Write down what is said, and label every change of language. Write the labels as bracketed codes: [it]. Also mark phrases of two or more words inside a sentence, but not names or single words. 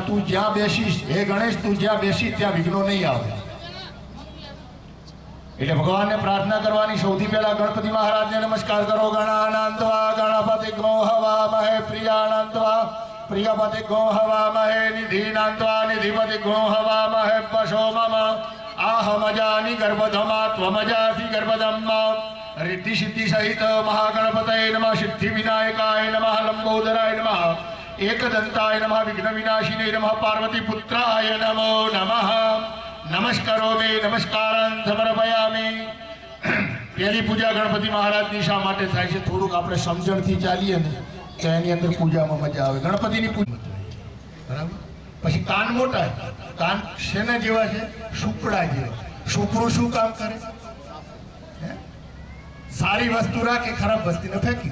[gu] તું જ્યાં બેસીશ, હે ગણેશ, તું જ્યાં બેસીશ ત્યાં વિઘ્નો નહીં આવે. એટલે ભગવાનને પ્રાર્થના કરવાની. સૌથી પહેલા ગણપતિ મહારાજને નમસ્કાર કરો. [sa] ગણાનંદવા ગણપતિ ગો હવામહે પ્રિયાનંદવા પ્રિયપતિ ગો હવામહે નિધિનંદવા નિધિપતિ ગો હવામહે પશો મમ आहमजानि गर्भधमा त्वमजासि गर्भधम्मा रिद्धि सिद्धि सहित महागणपतये नमः सिद्धि विनायकाय नमः लंबोदराय नमः एकदंताय नमः विघ्न विनाशिने नमः पार्वती पुत्राय नमो नमः नमस्कारोमि नमस्कारं समर्पयामि। [hi] पहली पूजा [gu] गणपति महाराज ની શા માટે થાય છે થોડુંક આપણે સમજણથી ચાલીએ ને તો એની અંદર પૂજામાં મજા આવે. ગણપતિની પૂજા બરાબર. પછી કાન મોટા, કાન શેના જેવા છે? સુપડા જેવા. સુપડું શું કામ કરે? સારી વસ્તુ રાખે, ખરાબ વસ્તુને ફેંકી.